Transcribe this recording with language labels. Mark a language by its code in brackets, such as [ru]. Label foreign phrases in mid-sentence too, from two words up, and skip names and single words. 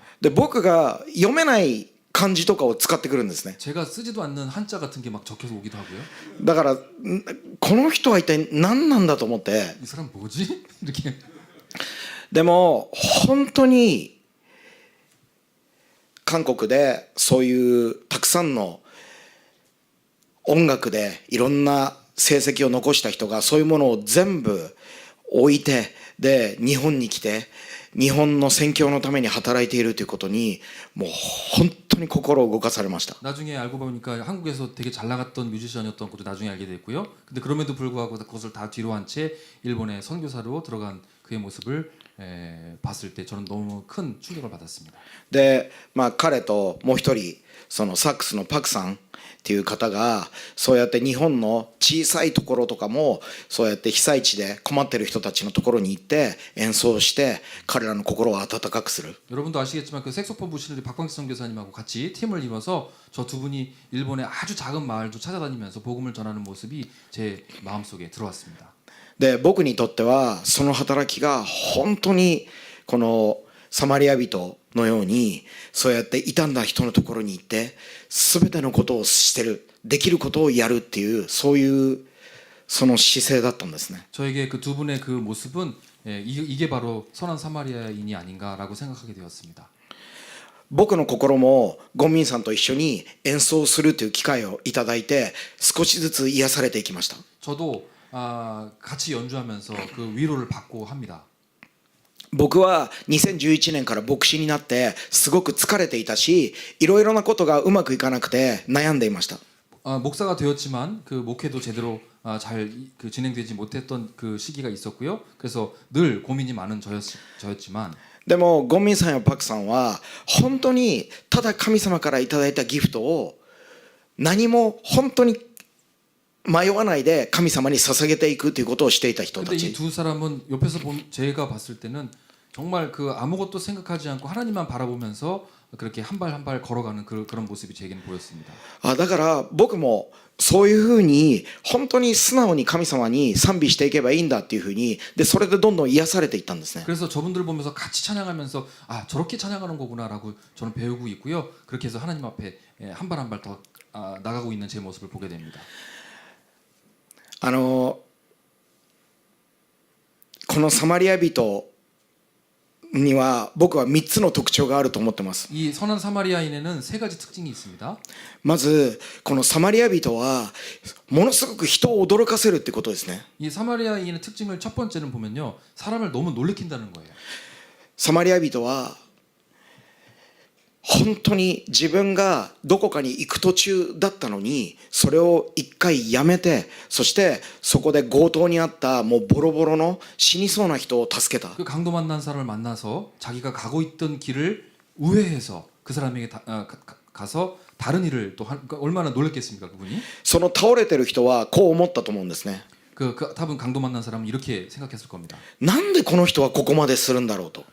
[ja] で僕が読めない漢字とかを使ってくるんですね。 [ko] 제가 쓰지도 않는 한자 같은 게 막 적혀서 오기도 하고요. [ja] だからこの人は一体何なんだと思って。 [ko] 이 사람 뭐지? 이렇게. [ja] でも本当に韓国でそういうたくさんの音楽でいろんな成績を残した人がそういうものを全部置いてで日本に来て日本の宣教のために働いているということにもう本当に心を動かされました。 [ko] 나중에 알고 보니까 한국에서 되게 잘 나갔던 뮤지션이었던 것도 나중에 알게 됐고요. 근데 그럼에도 불구하고 그것을 다 뒤로 한 채 일본의 선교사로 들어간 그의 모습을 봤을 때 저는 너무 큰 충격을 받았습니다. [ja] で、彼ともう一人そのサックスのパクさんっていう方がそうやって日本の小さいところとかもそうやって被災地で困ってる人たちのところに行って演奏して彼らの心を温かくする。 [ko] 여러분도 아시겠지만 그 색소폰 부시는 우리 박광식 선교사님하고 같이 팀을 이뤄서 저 두 분이 일본의 아주 작은 마을도 찾아다니면서 복음을 전하는 모습이 제 마음속에 들어왔습니다. [ja] で僕にとってはその働きが本当にこのサマリア人のようにそうやって傷んだ人のところに行って全てのことをしてるできることをやるっていうそういうその姿勢だったんですね。 [ko] 저에게 그 두 분의 그 모습은 이게 바로 선한 사마리아인이 아닌가라고 생각하게 되었습니다. [ja] 僕の心もゴンミンさんと一緒に演奏するという機会をいただいて少しずつ癒されていきました。 [ko] 저도 같이 연주하면서 그 위로를 받고 합니다. [ja] 僕は2011年から牧師になってすごく疲れていたしいろいろなことがうまくいかなくて悩んでいました。 [ko] 목사가 되었지만 그 목회도 제대로 잘 그 진행되지 못했던 그 시기가 있었고요. 그래서 늘 고민이 많은 저였지만 [ja] でもゴンミンさんやパクさんは本当にただ神様からいただいたギフトを何も本当に迷わないで神様に捧げていくということをしていた人た [ko] 근데 [ja] ち。 [ko] 이 두 사람은 옆에서 제가 봤을 때는 정말 그 아무것도 생각하지 않고 하나님만 바라보면서 그렇게 한 발 한 발 걸어가는 그런 모습이 제게는 보였습니다. [ja] だから僕もそういうふうに本当に素直に神様に賛美していけばいいんだっていうふうにでそれでどんどん癒されていったんですね。 [ko] 그래서 저분들 보면서 같이 찬양하면서 저렇게 찬양하는 거구나라고 저는 배우고 있고요. 그렇게 해서 하나님 앞에 한 발 한 발 더 나가고 있는 제 모습을 보게 됩니다. [ja] このサマリア人には僕は3つの特徴があると思ってます。 [ko] 이 선한 사마리아인에는 세 가지 특징이 있습니다. [ja] まずこのサマリア人はものすごく人を驚かせるってことですね。 [ko] 이 사마리아인의 특징을 첫 번째는 보면요, 사람을 너무 놀래킨다는 거예요. [ja] サマリア人は本当に自分がどこかに行く途中だったのにそれを一回やめてそしてそこで強盗にあったもうボロボロの死にそうな人を助けた。 [ko] 그 강도 만난 사람을 만나서 자기가 가고 있던 길을 우회해서 그 사람에게 가서 다른 일을 또 그러니까 얼마나 놀랬겠습니까 그분이? [ja] その倒れてる人はこう思ったと思うんですね。 [ko] 답은 강도 만난 사람은 이렇게 생각했을 겁니다. [ja] なんでこの人はここまでするんだろうと。